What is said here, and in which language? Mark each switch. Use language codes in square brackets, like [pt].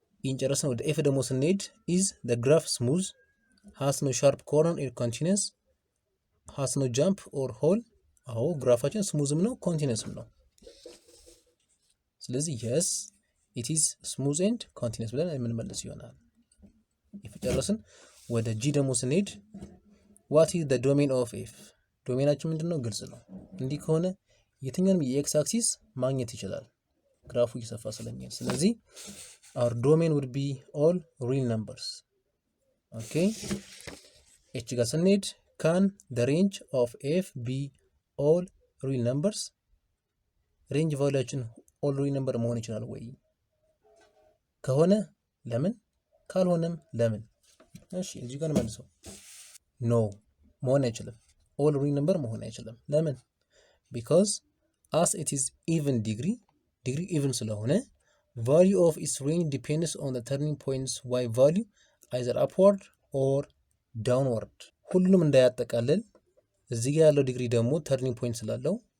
[am] ኢንጨረስን ወደ ኤፍ ደግሞ ስንሄድ [en] is the graph smooth has no sharp corner or continuous has no jump or hole [am] አዎ ግራፋችን ስሙዝም ነው ኮንቲኒየስም ነው ስለዚህ [en] yes it is smooth and continuous [am] ብለን የምንመልስ ይሆናል ይፈጨረስን ወደ ጂ ደግሞ ስንሄድ [en] what is the domain of f [am] ዶሜናችን ምንድነው? ግልጽ ነው። እንዲህ ከሆነ የትኛውንም የኤክስ አክሲስ ማግኘት ይችላል ግራፉ እየሰፋ ስለሚሄድ። ስለዚህ [en] our domain would be all real numbers. okay [am] ኤች ጋር ስንሄድ [en] can the range of f be all real numbers [am] ሬንጅ ቫልዩአችን [en] all real number [am] መሆን ይችላል ወይ? ከሆነ ለምን? ካልሆነም ለምን? እሺ እዚህ ጋር መልሰው ኖ መሆን አይችልም። [en] all real number [am] መሆን አይችልም። ለምን? [en] because as it is even degree even ስለሆነ value of its range depends on the turning points y value either upward or downward [am] ሁሉንም እንዳያጠቃልል እዚህ ጋር ያለው ዲግሪ ደግሞ ተርኒንግ ፖይንት ስላለው